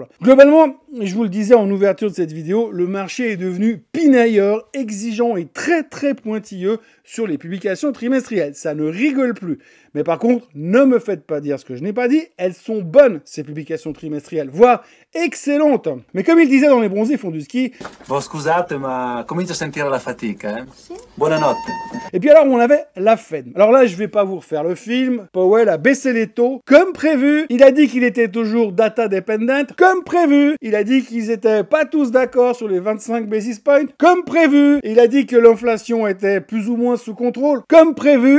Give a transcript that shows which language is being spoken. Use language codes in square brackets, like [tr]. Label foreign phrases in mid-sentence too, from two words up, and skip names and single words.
[fr] Globalement, je vous le disais en ouverture de cette vidéo, le marché est devenu pinailleur, exigeant et très pointilleux sur les publications trimestrielles. Ça ne rigole plus. Mais par contre, ne me faites pas dire ce que je n'ai pas dit, elles sont bonnes, ces publications trimestrielles, voire excellentes. Mais comme il disait dans Les Bronzés font du ski... Bon, [it] scusate, ma comincio a sentire la fatica, Sì. Buonanotte. [fr] Et puis alors, on avait la Fed. Alors là, je vais pas vous refaire le film. Powell a baissé les taux, comme prévu. Il a dit qu'il était toujours [en] data dependent, [fr] comme prévu. Il a dit qu'ils étaient pas tous d'accord sur les 25 [en] basis points, [fr] comme prévu. Il a dit que l'inflation était plus ou moins sous contrôle, comme prévu.